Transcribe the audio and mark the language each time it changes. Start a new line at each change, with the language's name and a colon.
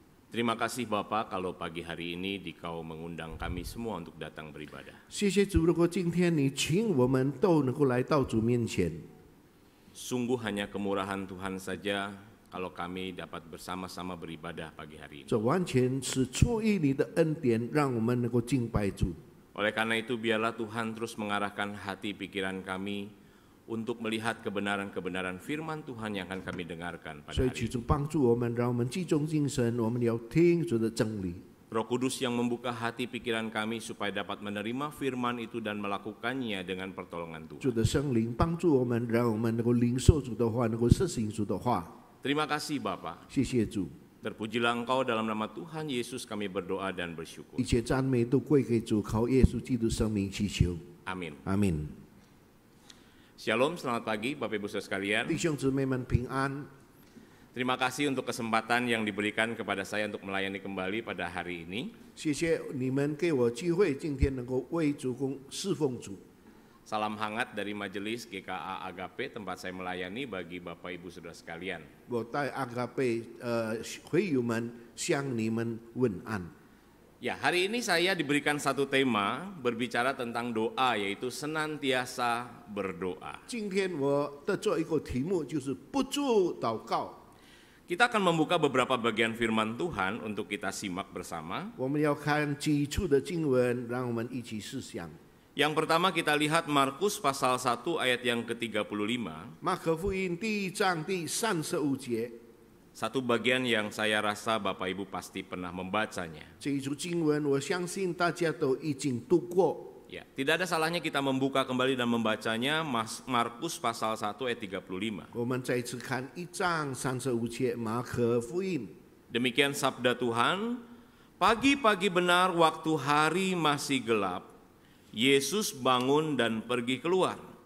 Indonesian: Terima kasih Bapak kalau pagi hari ini Dikau mengundang kami semua untuk datang beribadah.
Chinese: 谢谢主，如果今天你请我们都能够来到主面前，
Indonesian: Sungguh hanya kemurahan Tuhan saja kalau kami dapat bersama-sama beribadah pagi hari ini.
Chinese: 这完全是出于你的恩典，让我们能够敬拜主。
Indonesian: Oleh karena itu biarlah Tuhan terus mengarahkan hati pikiran kami untuk melihat kebenaran-kebenaran firman Tuhan yang akan kami dengarkan pada
Chinese: 所以
Indonesian: hari
Chinese: 求
Indonesian: ini.
Chinese: 主帮助我们，让我们集中精神，我们要听主的真理。
Indonesian: Roh Kudus yang membuka hati pikiran kami supaya dapat menerima firman itu dan melakukannya dengan pertolongan
Chinese: 主
Indonesian: Tuhan.
Chinese: 的圣灵帮助我们，让我们能够领受主的话，能够实行主的话。
Indonesian: Terima kasih Bapak.
Chinese: 谢谢主，
Indonesian: Terpujilah Engkau dalam nama Tuhan Yesus kami berdoa dan bersyukur.
Chinese: 一切赞美都归给主，靠耶稣基督生命祈求，
Indonesian: Amin.
Chinese: 阿门。
Indonesian: Shalom, selamat pagi Bapak Ibu Saudara sekalian.
Chinese: 弟兄姊妹们平安，
Indonesian: Terima kasih untuk kesempatan yang diberikan kepada saya untuk melayani kembali pada hari ini.
Chinese: 谢谢你们给我机会，今天能够为主公侍奉主。
Indonesian: Salam hangat dari Majelis GKA Agape tempat saya melayani bagi Bapak Ibu Saudara sekalian.
Chinese: 我带阿嘎贝会友们向你们问安。
Indonesian: Ya, hari ini saya diberikan satu tema berbicara tentang doa, yaitu senantiasa berdoa.
Chinese: 今天我的做一个题目就是不住祷告。
Indonesian: Kita akan membuka beberapa bagian firman Tuhan untuk kita simak bersama.
Chinese: 我们要看基础的经文，让我们一起思想。
Indonesian: Yang pertama kita lihat Markus pasal 1 ayat yang ke-35.
Chinese: 马可福音第1章第35节，
Indonesian: Satu bagian yang saya rasa Bapak Ibu pasti pernah membacanya.
Chinese: 这一处经文，我相信大家都已经读过。
Indonesian: Ya, tidak ada salahnya kita membuka kembali dan membacanya. Markus pasal 1 ayat 35.
Chinese: 我们再次看1章35节马可福音。
Indonesian: Demikian sabda Tuhan, pagi-pagi benar waktu hari masih gelap, Yesus bangun dan pergi keluar.